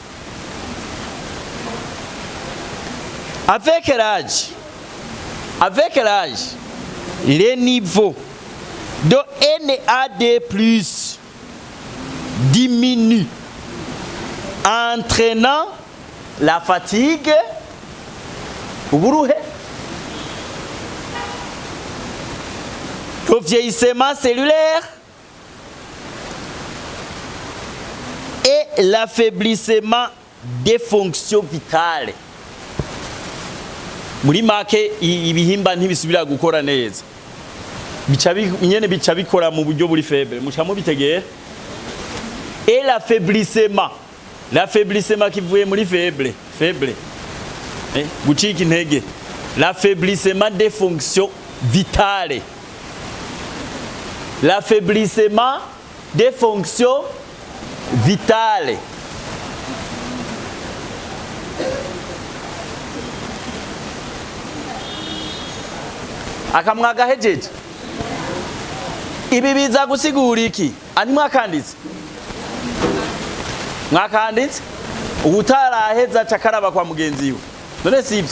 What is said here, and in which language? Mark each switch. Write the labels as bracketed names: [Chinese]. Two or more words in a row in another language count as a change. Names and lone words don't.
[French] Avec l'âge, les niveaux de NAD+ diminuent, entraînant la fatigue, uburuhe, le vieillissement cellulaire et l'affaiblissement des fonctions vitales. [Rundi] Muri make ibihimba ntibisubira gukora neza, nyene bica bikora mu buryo buri faible, muca mubitegera. [French] Et l'affaiblissement [Rundi] kivuye muri faible, gucika intege, [French] l'affaiblissement des fonctions vitales, l'affaiblissement des fonctions vitales. [Rundi] Akamwaga hejeje, ibi biza gusigura iki? Ani mwakanditse, mwakanditse utaraheza cakaraba kwa mugenzi we, none sivyo?